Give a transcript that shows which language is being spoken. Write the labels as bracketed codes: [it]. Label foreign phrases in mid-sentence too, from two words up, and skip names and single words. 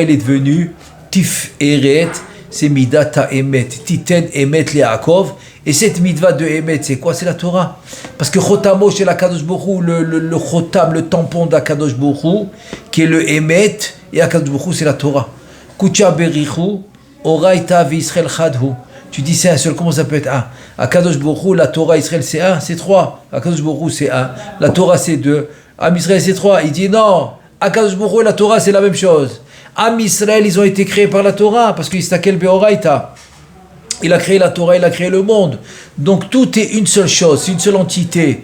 [fr] Il est devenu Tif Eret. C'est [he] מידת האמת. תתן אמת ליעקב. [fr] Et cette mitzvah de Emet, c'est quoi? C'est la Torah. Parce que Chotamo, c'est la [he] קדוש ברוך הוא, [fr] le Chotam, le tampon d' [he] הקדוש ברוך הוא, [fr] qui est le Emet. Et [he] הקדוש ברוך הוא, [fr] c'est la Torah. [arc] קודשא בריך הוא אורייתא וישראל חד הוא. [fr] Tu dis c'est un seul, comment ça peut être un? [he] הקדוש ברוך הוא, [fr] la Torah, Israël c'est un, c'est trois. [he] הקדוש ברוך הוא, [fr] c'est un. La Torah c'est deux. [he] עם ישראל [fr] c'est trois. Il dit non. [he] הקדוש ברוך הוא [fr] et la Torah c'est la même chose. [he] עם ישראל, [fr] ils ont été créés par la Torah parce qu'il s'appelle beoraita. Il a créé la Torah, il a créé le monde. Donc tout est une seule chose, c'est une seule entité.